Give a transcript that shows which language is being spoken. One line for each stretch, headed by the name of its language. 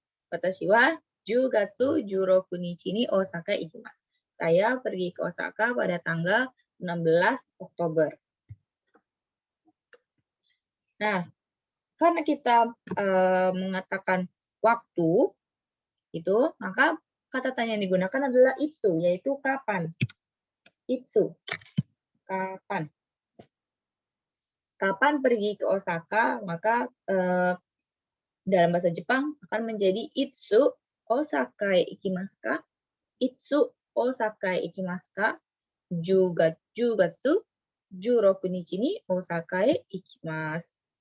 Japanese: Watashi wa 10月16日に大阪へ行きます。
Indonesian: Saya pergi ke Osaka pada tanggal 16 Oktober. Nah, karena kita mengatakan waktu, itu maka kata tanya yang digunakan adalah itsu, yaitu kapan. Itsu, kapan. Kapan pergi ke Osaka, maka dalam bahasa Jepang akan menjadi
Japanese: itsu Osaka e ikimasu ka? Itsu Osaka e ikimasu ka? 10月16日に大阪へ行きます。